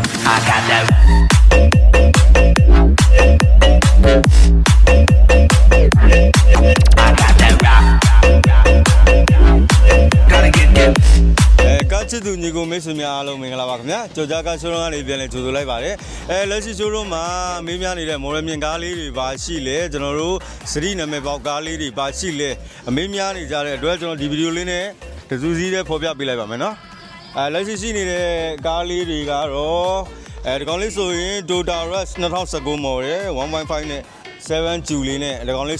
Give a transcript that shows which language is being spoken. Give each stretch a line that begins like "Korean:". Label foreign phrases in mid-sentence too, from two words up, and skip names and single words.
English: I got that. I got that rock. Gotta get that.
Burmese: ကားချစ်သူညီကိုမိတ်ဆွေများအားလုံးမင်္ဂလာပါခင်ဗျာကြော်ကြားကားရှိုးရုံးကနေပြန်လည်ကြိုဆိုလိုက်ပါတယ်လက်ရှိရှိုးရုံးမှာမေးများနေတဲ့မော်ရမြင်ကားလေးတွေပါရှိလေကျွန်တော်တို့စရီနာမည်ပေါက်ကားလေးတွေပါရှိလေအမေးများနေကြ တဲ့အတွက်ကျွန်တော်ဒီဗီဒီယိုလေးနဲ့တစူးစီးနဲ့ဖော်ပြပေးလိုက်ပါမယ်နော်လက်ရှိရှိနေတဲ့ကားလေးတွေကတော့ဒီကောင်လေးဆိုရင် Toyota Rush 2019 model 1.5 နဲ့7 Ju လေးနဲ့ဒီကောင်လေး